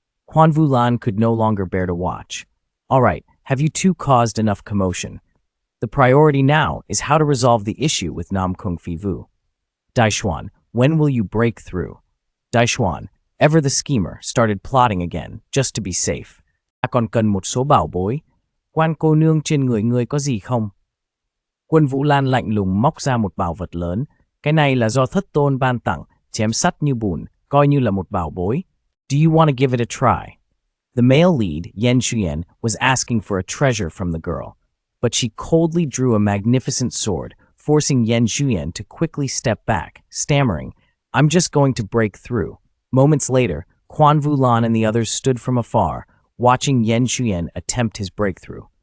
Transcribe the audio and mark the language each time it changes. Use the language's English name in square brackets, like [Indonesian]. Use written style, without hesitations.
[English] Quan Vulan could no longer bear to watch. All right, have you two caused enough commotion? The priority now is how to resolve the issue with Nam Kung Fi Vu. Xuan, when will you break through? Xuan, ever the schemer, started plotting again, just to be safe. [Vietnamese] Còn cần một số bảo bối. Quan cô nương trên người ngươi có gì không? Quân Vũ Lan lạnh lùng móc ra một bảo vật lớn. Cái này là do thất tôn ban tặng, chém sắt như bùn, coi như là một bảo bối. [English] Do you want to give it a try? The male lead, Yen Xuan, was asking for a treasure from the girl, but she coldly drew a magnificent sword, forcing Yen Xuan to quickly step back, stammering, I'm just going to break through. Moments later, Quan Vulan and the others stood from afar, watching Yen Xuan attempt his breakthrough.